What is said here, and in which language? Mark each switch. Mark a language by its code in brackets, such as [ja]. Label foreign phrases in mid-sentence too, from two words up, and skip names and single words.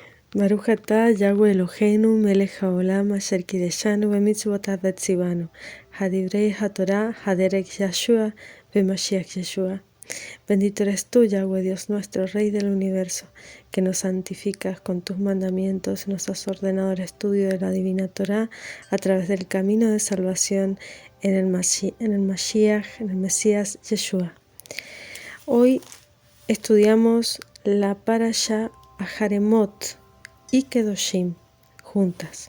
[he] ברוך אתה יהוה אלוהינו מלך העולם אשר קידשנו במצוותיו וציוונו הדברי התורה הדרך ישוע במשיח ישוע. [es] Bendito eres tú, Yahweh, Dios nuestro, Rey del universo, que nos santificas con tus mandamientos, nos has ordenado el estudio de la divina Torá a través del camino de salvación en el Mashiach, en el Mesías Yeshua. Hoy estudiamos la Parashá Aharemot y Kedoshim juntas.